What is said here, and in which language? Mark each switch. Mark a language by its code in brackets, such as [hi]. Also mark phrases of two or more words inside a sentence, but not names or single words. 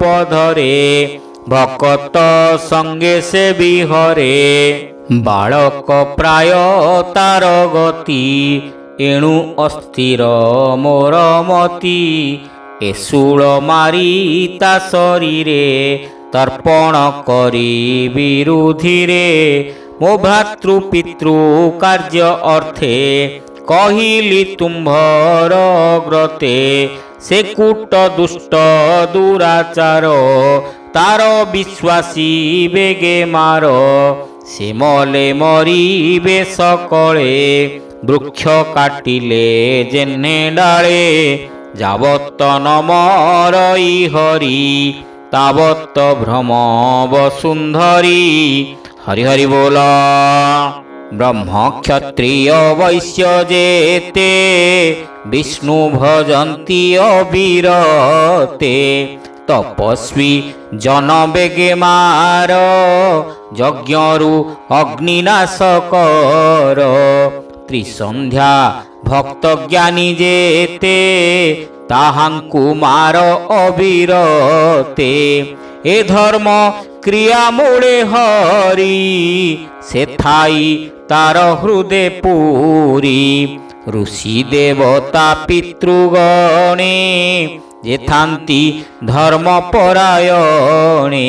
[or] ଧରେ ଭକ୍ତ ସଙ୍ଗେ ସେ ବିହରେ ବାଳକ ପ୍ରାୟ ତାର ଗତି ଏଣୁ ଅସ୍ଥିର ମୋର ମତି ଏଶୂଳ ମାରି ତା ଶରୀରେ ତର୍ପଣ କରି ବିରୁଧି ରେ ମୋ ଭ୍ରାତୃ ପିତୃ କାର୍ଯ୍ୟ ଅର୍ଥେ କହିଲି ତୁମ୍ଭର ଗ୍ରତେ ସେ କୂଟ ଦୁଷ୍ଟ ଦୁରାଚାର ତାର ବିଶ୍ୱାସୀ ବେଗେ ମାର ସେ ମଲେ ମରିବେ ସକଳେ ବୃକ୍ଷ କାଟିଲେ ଯେନେ ଡାଳେ ଯାବତ ନମରଇ ହରି ତାବତ ଭ୍ରମ ବସୁନ୍ଧରୀ। ହରି ହରି ବୋଲା। ବ୍ରହ୍ମ କ୍ଷତ୍ରିୟ ବୈଶ୍ୟ ଯେତେ ବିଷ୍ଣୁ ଭଜନ୍ତି ଅବିରତେ ତପସ୍ୱୀ ଜନ ବେଗେ ମାର ଯଜ୍ଞରୁ ଅଗ୍ନିନାଶ କର ତ୍ରିସନ୍ଧ୍ୟା ଭକ୍ତ ଜ୍ଞାନୀ ଯେତେ ତାହାଙ୍କୁ ମାର ଅବିରତେ। ଏ ଧର୍ମ କ୍ରିୟା ମୂଳେ ହରି, ସେଥାଇ ତାର ହୃଦେ ପୁରୀ। ଋଷି ଦେବତା ପିତୃଗଣେ, ଯେଥାନ୍ତି ଧର୍ମ ପରାୟଣେ।